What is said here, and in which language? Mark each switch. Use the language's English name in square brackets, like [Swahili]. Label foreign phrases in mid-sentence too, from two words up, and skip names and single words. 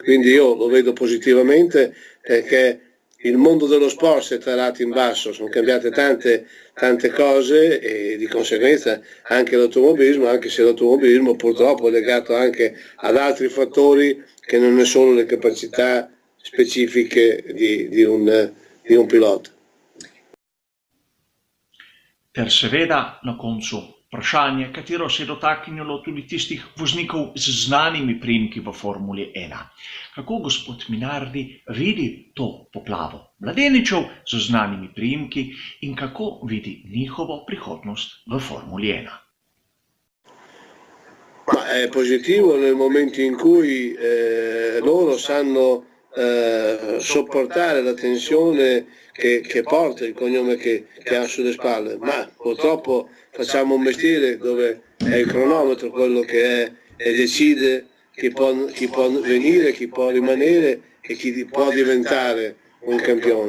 [Italian] Quindi io lo vedo positivamente perché il mondo dello sport si è tarato in basso, sono cambiate tante cose e di conseguenza anche l'automobilismo, anche se l'automobilismo purtroppo è legato anche ad altri fattori che non è solo le capacità specifiche di un pilota. [Slovenian] Ter seveda na koncu vprašanje, katero se dotaknilo tudi tistih voznikov z znanimi priimki v Formuli 1. Kako gospod Minardi vidi to poplavo mladeničev z znanimi priimki in kako vidi njihovo prihodnost v Formuli 1? [Italian] Ma è positivo nel momento in cui loro sanno sopportare la tensione che porta il cognome che ha sulle spalle, ma purtroppo facciamo un mestiere dove è il cronometro quello che è e decide chi può venire, chi può rimanere e chi può diventare un campione.